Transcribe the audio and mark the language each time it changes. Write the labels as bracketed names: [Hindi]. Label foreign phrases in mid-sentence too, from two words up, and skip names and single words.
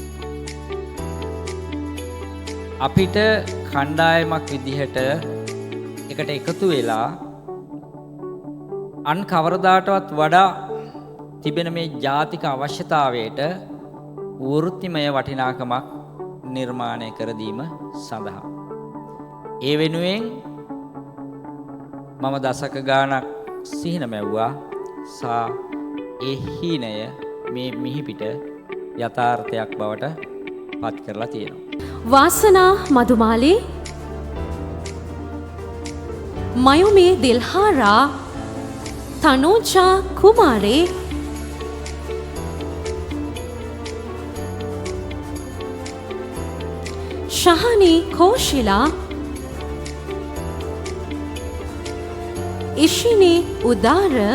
[Sinhala] අපිට කණ්ඩායමක් විදිහට එකට එකතු වෙලා අන් කවරදාටවත් වඩා තිබෙන මේ ජාතික අවශ්‍යතාවයට වෘත්තිමය වටිනාකමක් නිර්මාණය කර දීම සඳහා. ඒ වෙනුවෙන් මම දශක ගාණක් සිහින මැව්වා සා ඒ හීනය මේ මිහිපිට යථාර්ථයක් බවට පත් කරලා තියෙනවා. वासना मधुमाली मयुमी दिलहारा तनुजा कुमारी शहानी कौशिला इशिनी उदार